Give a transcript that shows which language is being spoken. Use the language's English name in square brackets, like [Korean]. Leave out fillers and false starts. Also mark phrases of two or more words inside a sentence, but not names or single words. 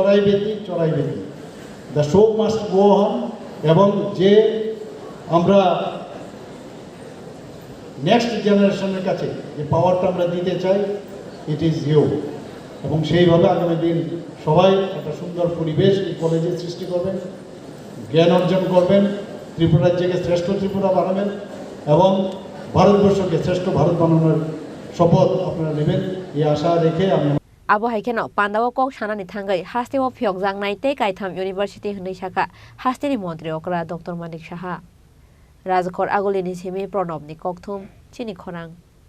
[English] The show must go on, [Bangla] এবং যে আমরা [English] next generation [Bangla] কাছে যে পাওয়ারটা আমরা দিতে চাই [English] it is you, [Bangla] এবং সেইভাবে আগামী দিন সবাই একটা সুন্দর পরিবেশ এই কলেজে সৃষ্টি করবেন, জ্ঞান অর্জন করবেন, ত্রিপুরা রাজ্যকে শ্রেষ্ঠ ত্রিপুরা বানাবেন এবং ভারতবর্ষকে শ্রেষ্ঠ ভারত বানানোর শপথ আপনারা নেবেন এই আশা রেখে আমি [Kok Borok] abo haikeno pandao kok sanani thangai hasteo phyogjang tei kaitham university hwnoi Sakha hasteni montri okra Dr.Manik Saha Rajakhor Agolini semi Pranobni kokthum Chini Khorang।